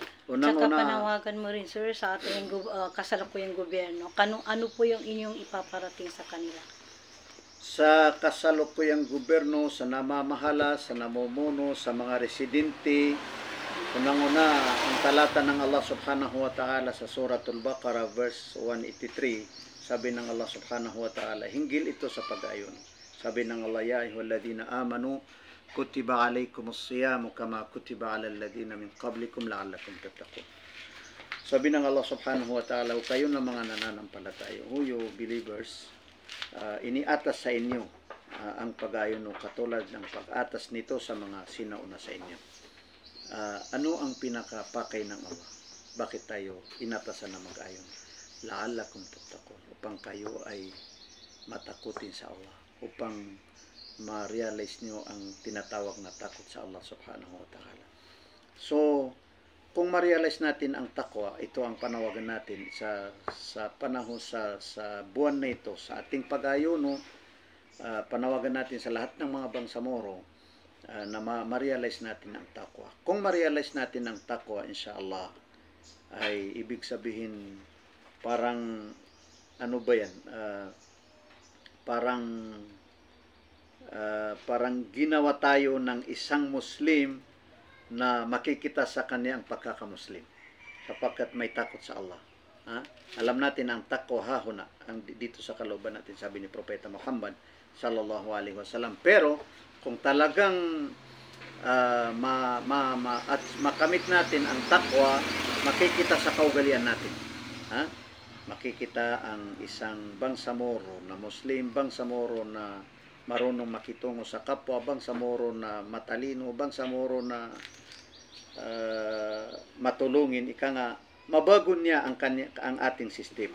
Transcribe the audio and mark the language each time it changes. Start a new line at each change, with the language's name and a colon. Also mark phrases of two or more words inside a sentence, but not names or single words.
Filipino: Tsaka panawagan mo rin, sir, sa ating kasalukuyang gobyerno. Ano po yung inyong ipaparating sa kanila? Sa kasalukuyang gobyerno, sa namamahala, sa namumuno, sa mga residente, unang-una, ang talata ng
Arabic: الله سبحانه وتعالى
Filipino: sa Suratul Baqarah, verse 183, sabi ng
Arabic: الله سبحانه وتعالى,
Filipino: hinggil ito sa pag-ayon. Sabi ng
Arabic: Allah, يا أيها الذين آمنوا كتب عليكم الصيام كما كتب على الذين من قبلكم لعلكم تتقون.
Filipino: Sabi ng
Arabic: الله سبحانه وتعالى,
Filipino: kayo na mga nananampalataya,
English: you believers,
Filipino: iniatas sa inyo ang pag-ayon katulad ng pag-atas nito sa mga sinauna sa inyo. Ano ang pinakapakay ng Allah? Bakit tayo inatasan na mag-ayon?
Arabic: لعلكم تتقون,
Filipino: upang kayo ay matakutin sa Allah, upang ma-realize nyo ang tinatawag na takot sa
Arabic: الله سبحانه وتعالى.
Filipino: So, kung ma-realize natin ang takwa, ito ang panawagan natin sa panahon sa buwan na ito, sa ating pag-ayuno, panawagan natin sa lahat ng mga bangsamoro na ma-realize natin ang takwa. Kung ma-realize natin ang takwa, inshallah, ay ibig sabihin parang ano ba yan? Parang ginawa tayo ng isang Muslim na makikita sa kanya ang pagkakamuslim kapagkat may takot sa Allah. Alam natin ang takwa hahuna ang dito sa kalooban natin, sabi ni Propeta Muhammad
Arabic: صلى الله عليه وسلم.
Filipino: Pero kung talagang at makamit natin ang takwa, makikita sa kaugalian natin. Makikita ang isang bangsamoro na Muslim, bangsamoro na marunong makitungo sa kapwa, bangsamoro na matalino, bangsamoro na matulungin, ika nga, mabago niya ang ating sistema.